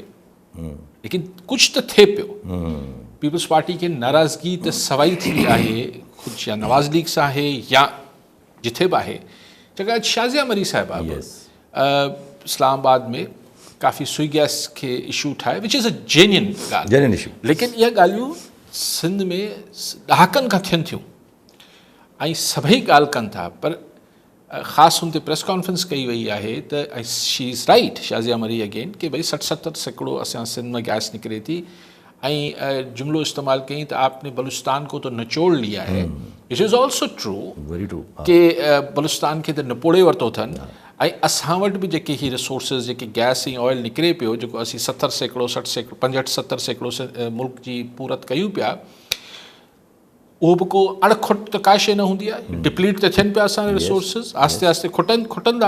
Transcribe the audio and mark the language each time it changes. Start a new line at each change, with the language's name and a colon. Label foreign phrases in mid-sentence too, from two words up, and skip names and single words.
Sindhi: लेकिन कुझु त थिए पियो। पीपुल्स पार्टी खे नाराज़गी त सवाई थी आहे, ख़ुदि या नवाज़ लीग सां आहे या जिथे बि आहे। जेका शाज़िया मरी साहिबा इस्लामाबाद में काफ़ी सुई गैस खे इशू ठाहे,
English: which is a genuine
Sindhi: ॻाल्हि, लेकिन इहा ॻाल्हियूं सिंध में ॾहाकनि खां थियनि थियूं ऐं सभई ॻाल्हि कनि था, पर ख़ासि हुन ते
English: press conference
Sindhi: कई वई आहे त
English: she is right,
Sindhi: शाज़िया मरी अगेन, कि भई 60-70 सैकड़ो असां सिंध में गैस निकिरे थी, ऐं जुमिलो इस्तेमालु कई त
Urdu: آپ نے بلوچستان کو تو نچوڑ لیا ہے,
English: which is also true
Sindhi: कि बलूचिस्तान खे त निपोड़े वरितो अथनि, ऐं असां वटि बि जेके ही रिसोर्सिस जेके गैस ऐं ऑयल निकिरे पियो, जेको असीं 70 सैकड़ो 60 सैकड़ो 65-70 सैकड़ो मुल्क जी पूरत कयूं पिया, उहो बि को अणखुट त का शइ न हूंदी आहे, डिप्लीट त थियनि पिया असांजा रिसोर्सिस, आस्ते आस्ते खुटंदा।